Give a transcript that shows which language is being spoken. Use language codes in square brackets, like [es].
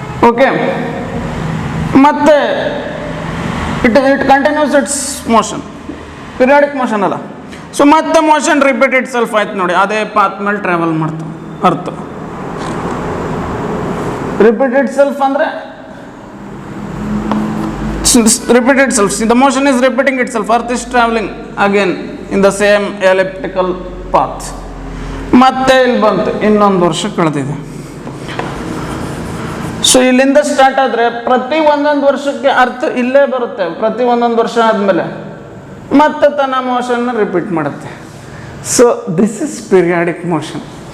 [en] Okay, ಮತ್ತೆ it continues its motion, periodic motion ಅಲ್ಲ. [kn] So ಮತ್ತೆ ಮೋಷನ್ [en] repeat itself [kn] ಆಯ್ತು ನೋಡಿ, ಅದೇ ಪಾತ್ ಮೇಲೆ ಟ್ರಾವೆಲ್ ಮಾಡ್ತು ಅರ್ಥ. [en] Repeat itself ಅಂದರೆ repeat itself. See, the motion is repeating itself. Earth is traveling again in the same elliptical path. [kn] ಮತ್ತೆ ಇಲ್ಲಿ ಬಂತು, ಇನ್ನೊಂದು ವರ್ಷ ಕಳೆದಿದೆ. ಸೊ ಇಲ್ಲಿಂದ ಸ್ಟಾರ್ಟ್ ಆದರೆ ಪ್ರತಿ ಒಂದೊಂದು ವರ್ಷಕ್ಕೆ ಅರ್ಥ ಇಲ್ಲೇ ಬರುತ್ತೆ. ಪ್ರತಿ ಒಂದೊಂದು ವರ್ಷ ಆದಮೇಲೆ ಮತ್ತೆ ತನ್ನ ಮೋಷನ್ನ ರಿಪೀಟ್ ಮಾಡುತ್ತೆ. [en] So this is periodic motion.